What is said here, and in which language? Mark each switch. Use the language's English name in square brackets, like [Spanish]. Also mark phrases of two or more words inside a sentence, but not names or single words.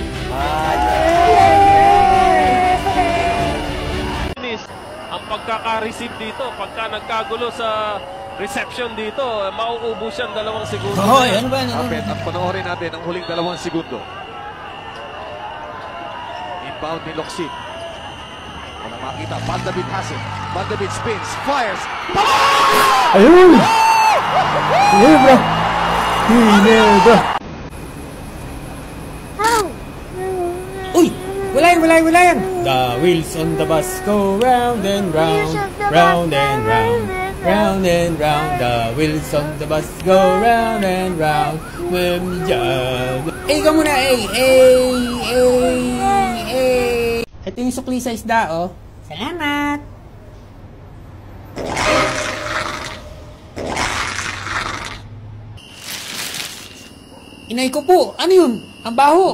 [Filipino] Ang pagkaka-receive dito, pagka nagkagulo sa reception dito, mauubos yan 2 segundo. Hoy, ano ba yan? At panoorin natin ang huling 2 segundo. Inbound ni Locsin. Walang makita. [English] Van de Beek has it. Van de Beek spins, fires. [Filipino] Ayun! Hilebra! Hilebra! Uy! Wala yan! [English] The wheels on the bus go round and round, round and round, round and round. The wheels on the bus go round and round. [Filipino] Ka muna, Ito yung sukli sa isda, oh. Salamat! Inay ko po, ano yun? Ang baho.